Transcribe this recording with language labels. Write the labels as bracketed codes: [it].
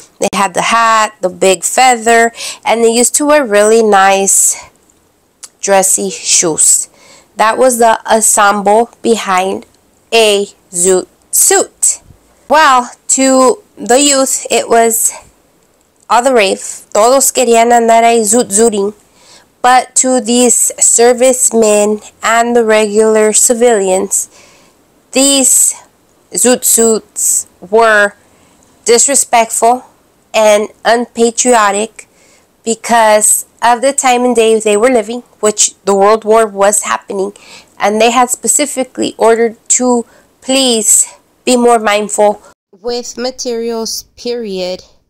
[en] They had the hat, the big feather, and they used to wear really nice dressy shoes. That was the ensemble behind a zoot suit. Well, to the youth, it was all the rave. [es] Todos querían andar ahí zooting. [en] But to these servicemen and the regular civilians, these zoot suits were disrespectful and unpatriotic because of the time and day they were living, which the World War was happening, and they had specifically ordered to please be more mindful with materials, period.